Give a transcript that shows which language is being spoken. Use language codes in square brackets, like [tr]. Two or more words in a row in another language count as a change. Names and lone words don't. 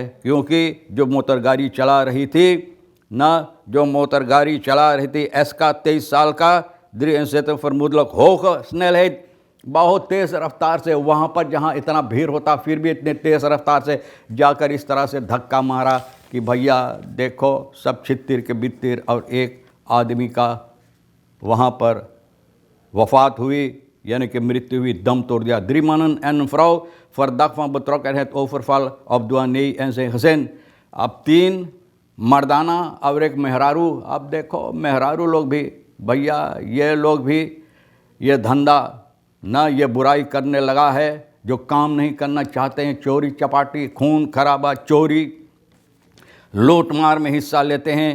[hns] क्योंकि जो मोटर गाड़ी चला रही थी ना, जो मोटर गाड़ी चला रही थी एसका 23 साल का [nl] vermoedelijk hoge snelheid, [hns] बहुत तेज़ रफ्तार से वहाँ पर जहाँ इतना भीड़ होता फिर भी इतने तेज़ रफ्तार से जाकर इस तरह से धक्का मारा कि भैया देखो सब छित्तिर के बित्तिर, और एक आदमी का वहाँ पर वफ़ात हुई, यानी कि मृत्यु हुई, दम तोड़ दिया। [nl] Drie mannen en een vrouw verdacht van betrokkenheid overval op douanier en zijn gezin। [hns] अब 3 मर्दाना और एक मेहरारू। अब देखो मेहरारू लोग भी भैया, ये लोग भी ये धंधा ना, ये बुराई करने लगा है, जो काम नहीं करना चाहते हैं, चोरी चपाटी, खून खराबा, चोरी, लूट मार में हिस्सा लेते हैं।